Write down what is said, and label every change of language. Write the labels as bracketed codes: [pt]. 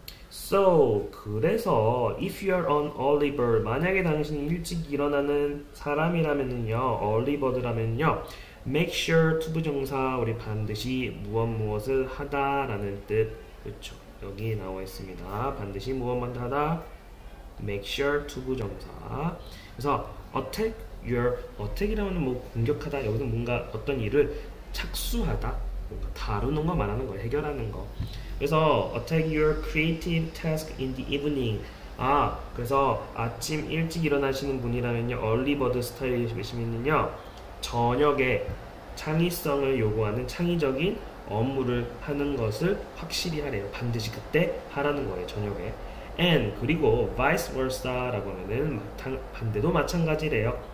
[ko] So, 그래서 [en] if you are an early bird, [ko] 만약에 당신이 일찍 일어나는 사람이라면요, early bird라면요, [en] make sure to [ko] 부정사 우리 반드시 무엇을 하다라는 뜻, 그렇죠? 여기 나와 있습니다. 반드시 무엇만 하다, [en] make sure to [ko] 부정사. 그래서 attack이라면 뭐 공격하다, 여기서 뭔가 어떤 일을 착수하다, 뭔가 다루는 거 말하는 거예요, 해결하는 거. 그래서 [en] attack your creative task in the evening. [ko] 그래서 아침 일찍 일어나시는 분이라면요, early bird 스타일이시면요, 저녁에 창의성을 요구하는 창의적인 업무를 하는 것을 확실히 하래요. 반드시 그때 하라는 거예요, 저녁에. and 그리고 vice versa라고 하면은 반대도 마찬가지래요.